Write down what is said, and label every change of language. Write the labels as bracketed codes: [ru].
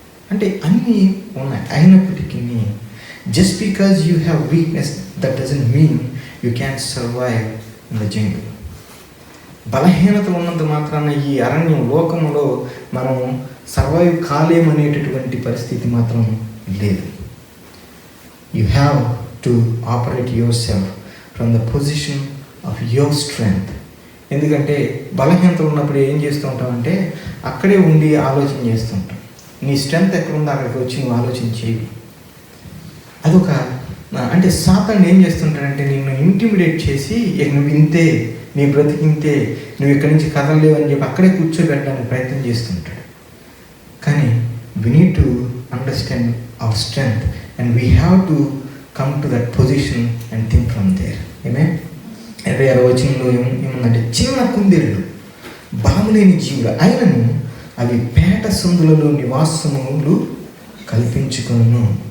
[te] అంటే అన్నీ ఉన్నాయి. అయినప్పటికీ [en] Just because you have weakness that doesn't mean you can survive in the jungle. [te] బలహీనత ఉన్నంత మాత్రాన ఈ అరణ్యం లోకంలో మనం సర్వైవ్ కాలేమనేటటువంటి పరిస్థితి మాత్రం లేదు. [en] You have to operate yourself from the position of your strength. [te] ఎందుకంటే బలహీనతలు ఉన్నప్పుడు ఏం చేస్తూ ఉంటామంటే అక్కడే ఉండి ఆలోచన చేస్తుంటాం. నీ స్ట్రెంగ్త్ ఎక్కడ ఉందో అక్కడికి వచ్చి నువ్వు ఆలోచన చేయి. అదొక అంటే సాతాను ఏం చేస్తుంటాడంటే నిన్ను ఇంటిమిడేట్ చేసి నువ్వు ఇంతే, నీ బ్రతికింతే, నువ్వు ఇక్కడి నుంచి కదలలేవు అని చెప్పి అక్కడే కూర్చోబెట్టడానికి ప్రయత్నం చేస్తుంటాడు. కానీ [en] we need to understand our strength and we have to come to that position and think from there. Amen. [te] 26వ వచనంలో ఏముందంటే చిన్న కుందేళ్ళు బలము లేని జీవులు అయినను అవి పేట సందులలో నివాసములు కల్పించుకొను.